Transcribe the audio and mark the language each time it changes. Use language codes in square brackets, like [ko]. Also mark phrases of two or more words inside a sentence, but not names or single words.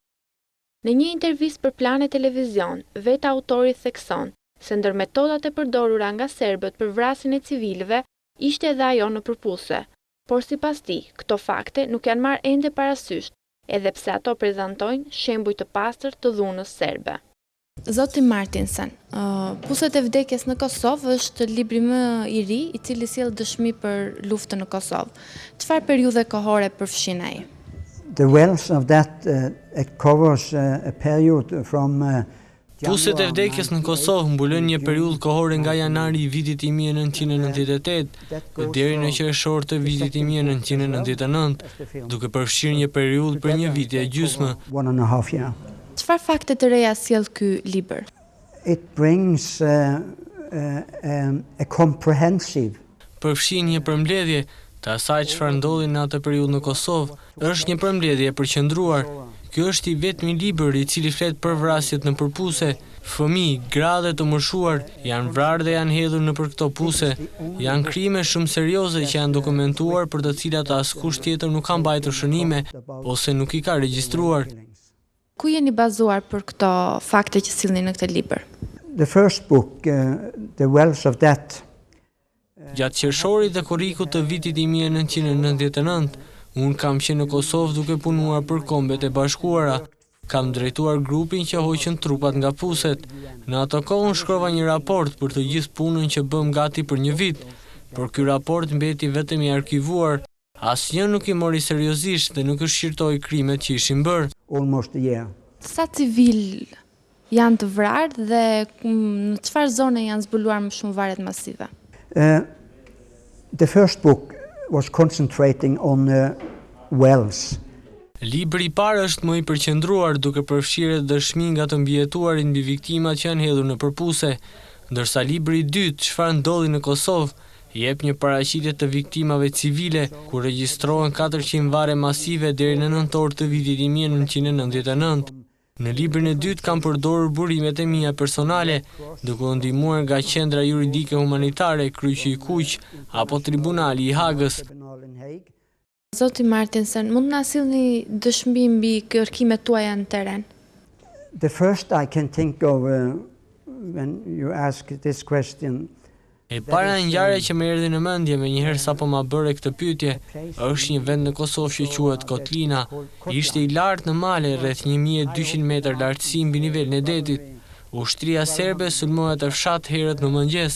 [sq] Në një intervistë për Planet Televizion, vetë autori thekson se ndër metodat e përdorura nga serbët për vrasjen e civilëve ishte edhe ajo në përpuse, por sipas tij, këto fakte nuk janë marrë ende parasysh, edhe pse ato prezantojnë shembuj të pastër të dhunës serbe. Zoti Martinsen, Puset e vdekjes në Kosovë është libri më i ri i cili sjell dëshmi për luftën në Kosovë. Çfarë periudhe kohore përfshin ai? [en] The wells of that it covers a period from [sq] Puset e vdekjes në Kosovë mbulojnë një periudhë kohore nga janari i vitit 1998 deri në qershor të vitit 1999, duke përfshirë një periudhë për një vit e gjysmë. Çfarë fakte të reja sjell ky libër? [en] It brings a comprehensive. [sq] Përfshin një përmbledhje të asaj çfarë ndodhi në atë periudhë në Kosovë. Është një përmbledhje e përqendruar. Ky është i vetmi libër i cili flet për vrasjet në përpuse. Fëmijë, gra dhe të moshuar janë vrarë dhe janë hedhur nëpër këto puse. Janë krime shumë serioze që janë dokumentuar për të cilat askush tjetër nuk ka mbajtur shënime ose nuk i ka regjistruar. Ku jeni bazuar për këto fakte që sillni në këtë libër? [en] The first book, The Wells of Death. [sq] Gjatë qershorit dhe korrikut të vitit 1999, unë kam qenë në Kosovë duke punuar për Kombet e Bashkuara. Kam drejtuar grupin që hoqën trupat nga puset. Në ato kohë unë shkrova një raport për të gjithë punën që bëm gati për një vit, por ky raport mbeti vetëm i arkivuar. Asnjë nuk i mori seriozisht dhe nuk shqirtoi krimet që ishin bërë. [en] Almost a year. [sq] Sa civil janë të vrarë dhe në çfarë zone janë zbuluar më shumë varet masive? [en] The first book was concentrating on wells. [sq] Libri i parë është më i përqendruar duke përfshirë dëshmi nga të mbijetuarit mbi viktimat që janë hedhur në përpuse, ndërsa libri i dytë, Çfarë ndodhi në Kosovë, jep një paraqitje të viktimave civile, ku regjistrohen 400 varre masive deri në nëntor të vitit 1999. Në librin e dytë kam përdorur burimet e mia personale, duke u ndihmuar nga Qendra Juridike Humanitare, Kryqi i Kuq apo Tribunali i Hagës. Zoti Martinsen, mund na sillni dëshmi mbi kërkimet tuaja në terren? [en] The first I can think of when you ask this question. [sq] E para ngjarje që më erdhi në mendje menjëherë sapo ma bëre këtë pyetje, është një vend në Kosovë që quhet Kotlina. Ishte i lartë në male, rreth 1200 metër lartësi mbi nivelin e detit. Ushtria serbe sulmoi atë fshat herët në mëngjes.